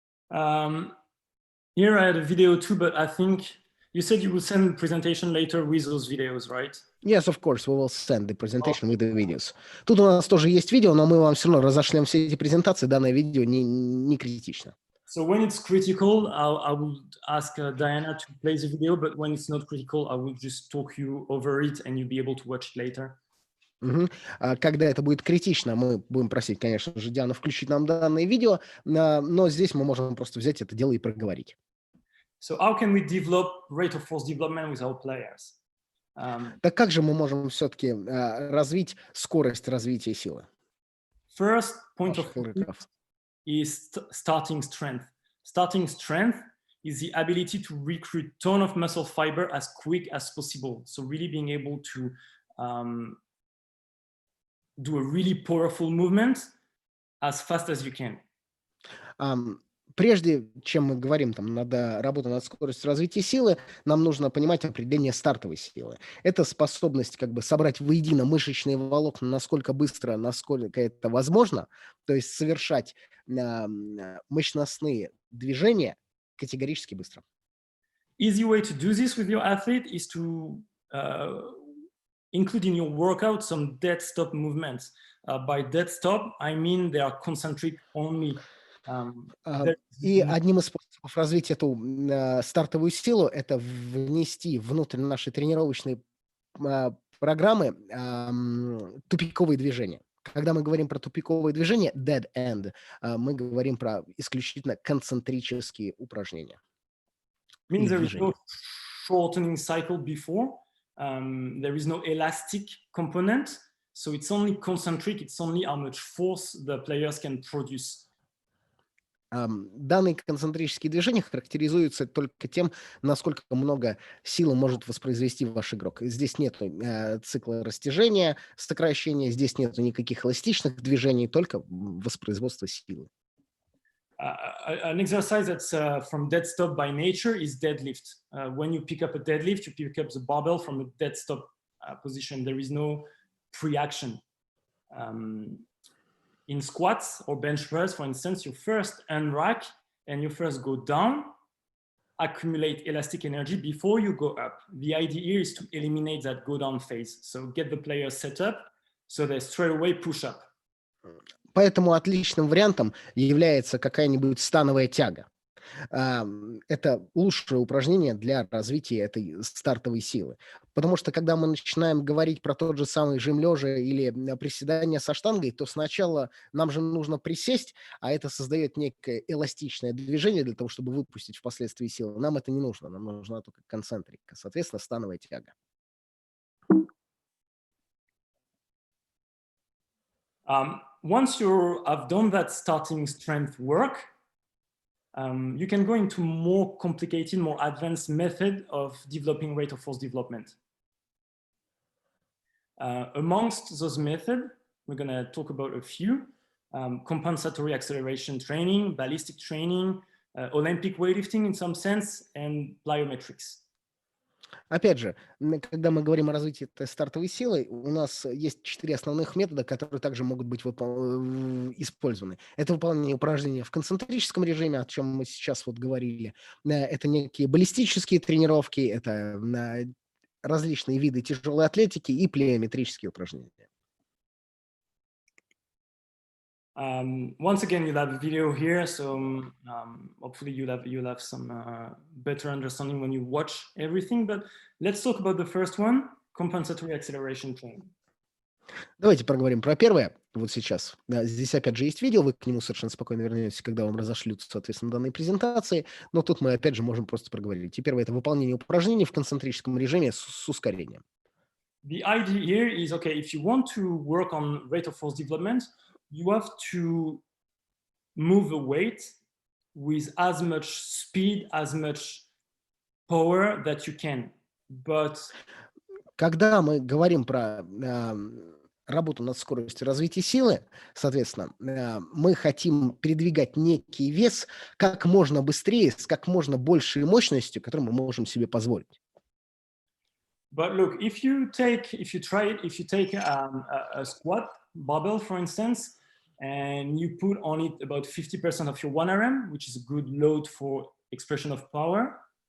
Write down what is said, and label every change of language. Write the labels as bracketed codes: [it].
[en] Here I had a video too, but I think you said you will send the presentation later with those videos, right? Yes, of course, we will send the presentation with the videos. [ru] Тут у нас тоже есть видео, но мы вам все равно разошлем все эти презентации. Данное видео не критично. [en] So when it's critical, I would ask Diana to play the video, but when it's not critical, I will just talk you over it and you'll be able to watch it later. [ru] Когда это будет критично, мы будем просить, конечно же, Диану включить нам данное видео, но здесь мы можем просто взять это дело и проговорить. [en] So how can we develop rate of force development with our players? [ru] Так как же мы можем все-таки развить скорость развития силы? [en] First point of view is starting strength. Starting strength is the ability to recruit ton of muscle fiber as quick as possible. So really being able to do a really powerful movement as fast as you can. [ru] Прежде чем мы говорим там над работой над скоростью развития силы, нам нужно понимать определение стартовой силы. Это способность как бы собрать воедино мышечные волокна насколько быстро, насколько это возможно, то есть совершать мощностные движения категорически быстро. [en] Easy way to do this with your athlete is to include in your workout some dead stop movements. By dead stop, I mean they are concentric only. [ru] И одним из способов развить эту стартовую силу – это внести внутрь нашей тренировочной программы тупиковые движения. Когда мы говорим про тупиковые движения, [en] dead end, [ru] мы говорим про исключительно концентрические упражнения. [en] Means there is no shortening cycle before. There is no elastic component, so it's only concentric. It's only how much force the players can produce. [ru] Данные концентрические движения характеризуются только тем, насколько много силы может воспроизвести ваш игрок. Здесь нет цикла растяжения, сокращения, здесь нет никаких эластичных движений, только воспроизводство силы. [en] An exercise that's from dead stop by nature is deadlift. When you pick up a deadlift, you pick up the barbell from a dead stop position. There is no pre-action. In squats or bench press, for instance, you first unrack and you first go down, accumulate elastic energy before you go up. The idea here is to eliminate that go down phase. So get the players set up so they straight away push up. [ru] Поэтому отличным вариантом является какая-нибудь становая тяга. Это лучшее упражнение для развития этой стартовой силы. Потому что когда мы начинаем говорить про тот же самый жим лежа или приседания со штангой, то сначала нам же нужно присесть, а это создает некое эластичное движение для того, чтобы выпустить впоследствии силу. Нам это не нужно, нам нужна только концентрика, соответственно, становая тяга. [en] Once you have done that starting strength work, you can go into more complicated, more advanced method of developing rate of force development. Amongst those methods, we're going to talk about a few: compensatory acceleration training, ballistic training, Olympic weightlifting in some sense, and plyometrics. [ru] Опять же, когда мы говорим о развитии этой стартовой силы, у нас есть 4 основных метода, которые также могут быть использованы. Это выполнение упражнений в концентрическом режиме, о чем мы сейчас вот говорили. Это некие баллистические тренировки, это различные виды тяжелой атлетики и плеометрические упражнения. [en] Once again, you'll have a video here, so hopefully you'll have some better understanding when you watch everything. But let's talk about the first one: compensatory acceleration training. [ru] Давайте поговорим про первое вот сейчас. Здесь опять же есть видео, вы к нему совершенно спокойно вернетесь, когда вам разошлются, соответственно, данные презентации. Но тут мы опять же можем просто проговорить. И первое – это выполнение упражнений в концентрическом режиме с ускорением. [en] The idea here is, okay, if you want to work on rate of force development, you have to move the weight with as much speed, as much power that you can. But [ru] когда мы говорим про работу над скоростью развития силы, соответственно, мы хотим передвигать некий вес как можно быстрее, с как можно большей мощностью, которую мы можем себе позволить. [en] But look, if you take a squat barbell, for instance, and you put on it about 50% of your 1RM, which is a good load for expression of power,